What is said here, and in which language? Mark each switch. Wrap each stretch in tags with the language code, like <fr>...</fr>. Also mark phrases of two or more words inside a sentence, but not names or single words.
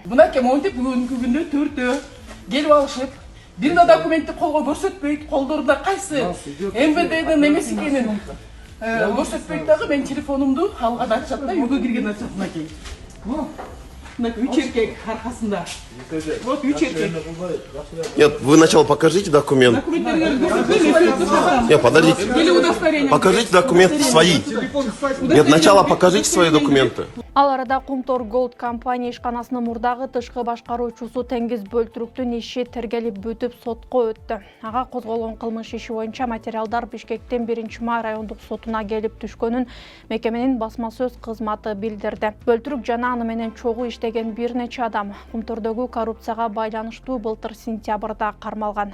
<ky>Мына монтип бүгүнкү күндө төртөө келип алышып, бир да документти колго көрсөтпөйт, колдорунда кайсы МВДдин эмес экенин көрсөтпөйт дагы. Мен телефонумду алган ачат да, үйгө кирген ачат мынакей. Мынакей 3 эркек аркасында. Вот 3 эркек.</ky> <ru>Нет, вы сначала покажите документ. Нет, подождите. Или удостоверение. Покажите документы свои. Нет, сначала покажите свои документы.</ru> <ky>Ал арада Кумтор Голд компания ишканасынын мурдагы тышкы башкаруучусу Теңиз Бөлтүрүктүн иши тергелип бүтүп сотко өттү. Ага козголгон кылмыш иши боюнча материалдар Бишкектин 1-маа райондук сотуна келип түшкөнүн мекеменин басма сөз кызматы билдирди. Бөлтүрүк жана аны менен чогуу иштеген иштеген бир нече адам Кумтордогу коррупцияга байланыштуу былтыр сентябрда кармалган.</ky>